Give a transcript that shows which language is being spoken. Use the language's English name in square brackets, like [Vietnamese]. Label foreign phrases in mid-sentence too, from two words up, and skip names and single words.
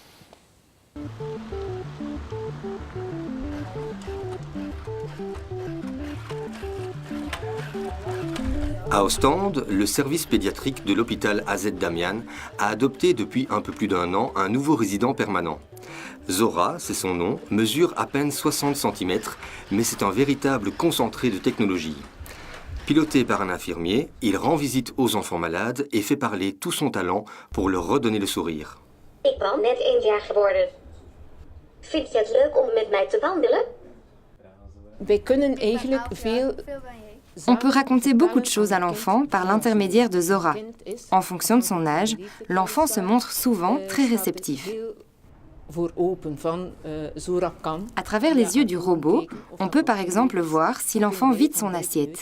[French] À Ostende, le service pédiatrique de l'hôpital AZ Damian a adopté depuis un peu plus d'un an un nouveau résident permanent. Zora, c'est son nom, mesure à peine 60 cm, mais c'est un véritable concentré de technologie. Piloté par un infirmier, il rend visite aux enfants malades et fait parler tout son talent pour leur redonner le sourire. [Dutch] Ik ben net 1 jaar geworden. Vind je het leuk om met mij te wandelen? Wij kunnen eigenlijk veel. [French] On peut raconter beaucoup de choses à l'enfant par l'intermédiaire de Zora. En fonction de son âge, l'enfant se montre souvent très réceptif. À travers les yeux du robot, on peut par exemple voir si l'enfant vide son assiette.